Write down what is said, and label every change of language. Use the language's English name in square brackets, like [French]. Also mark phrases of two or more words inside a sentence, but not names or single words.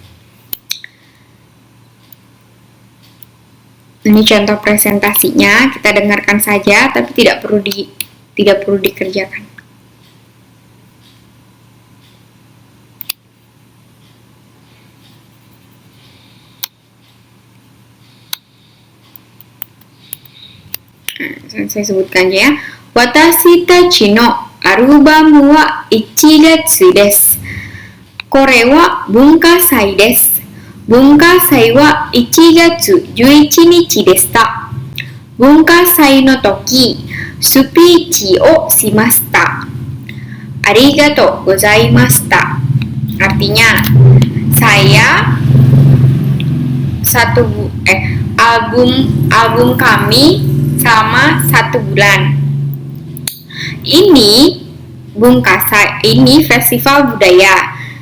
[Indonesian] Ini contoh presentasinya, kita dengarkan saja, tapi tidak perlu dikerjakan. Saya sebutkan ya. [Japanese] 私たちのアルバムは1月です. これは文化祭です. 文化祭は1月11日でした。文化祭の時スピーチをしました。ありがとうございました。 [Indonesian] Artinya, saya album kami selama 1 bulan. Ini bunkasai, ini festival budaya.